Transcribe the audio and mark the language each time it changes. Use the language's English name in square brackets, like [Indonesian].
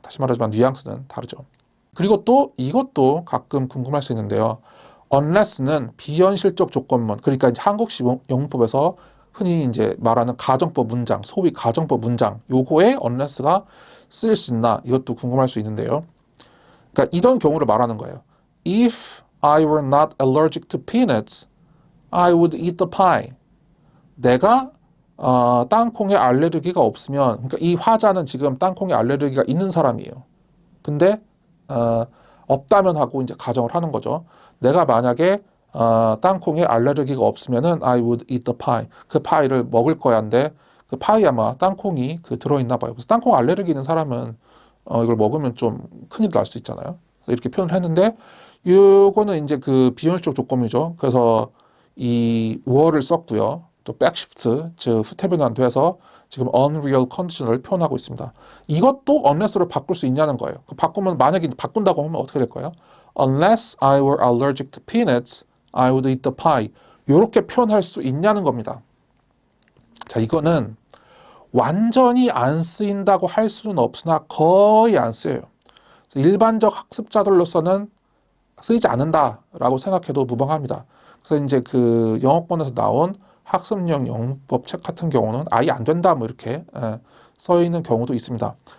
[Korean] 다시 말하지만 뉘앙스는 다르죠. 그리고 또 이것도 가끔 궁금할 수 있는데요. unless는 비현실적 조건문, 그러니까 이제 한국식 영문법에서 흔히 이제 말하는 가정법 문장, 소위 가정법 문장, 요거에 unless가 쓰일 수 있나? 이것도 궁금할 수 있는데요. 그러니까 이런 경우를 말하는 거예요. [English] If I were not allergic to peanuts, I would eat the pie. [Korean] 내가 땅콩에 알레르기가 없으면, 그러니까 이 화자는 지금 땅콩에 알레르기가 있는 사람이에요. 근데 없다면 하고 이제 가정을 하는 거죠. 내가 만약에 땅콩에 알레르기가 없으면은 [English] I would eat the pie. [Korean] 그 파이를 먹을 거야인데 그 파이 아마 땅콩이 들어있나 봐요. 그래서 땅콩 알레르기 있는 사람은 이걸 먹으면 좀 큰일 날 수 있잖아요. 이렇게 표현을 했는데 요거는 이제 그 비현실적 조건이죠. 그래서 이 were를 썼고요. 또 back시프트, 즉 후태 변환돼서 지금 unreal condition을 표현하고 있습니다. 이것도 unless로 바꿀 수 있냐는 거예요. 바꾸면 만약에 바꾼다고 하면 어떻게 될까요? [English] Unless I were allergic to peanuts, I would eat the pie. [Korean] 이렇게 표현할 수 있냐는 겁니다. 자, 이거는 완전히 안 쓰인다고 할 수는 없으나 거의 안 쓰여요. 일반적 학습자들로서는 쓰이지 않는다라고 생각해도 무방합니다. 그래서 이제 그 영어권에서 나온 학습용 영문법 책 같은 경우는 아예 안 된다 뭐 이렇게 써 있는 경우도 있습니다.